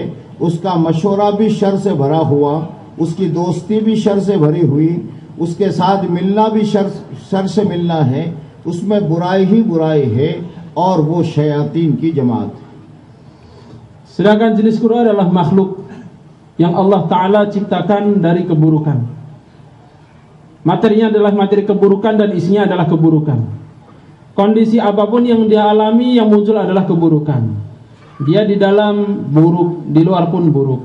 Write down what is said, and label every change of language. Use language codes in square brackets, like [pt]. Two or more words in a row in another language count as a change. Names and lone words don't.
[ur] اس کا مشورہ بھی شر سے بھرا ہوا، اس کی دوستی بھی شر سے بھری ہوئی، اس کے ساتھ ملنا بھی شر سے ملنا ہے، اس میں برائی ہی برائی ہے، اور وہ شیاطین کی جماعت ہے. [id] Sedangkan jenis kedua adalah makhluk yang Allah Ta'ala ciptakan dari keburukan. Materinya adalah materi keburukan dan isinya adalah keburukan. Kondisi apapun yang dia alami, yang muncul adalah keburukan. Dia di dalam buruk, di luar pun buruk.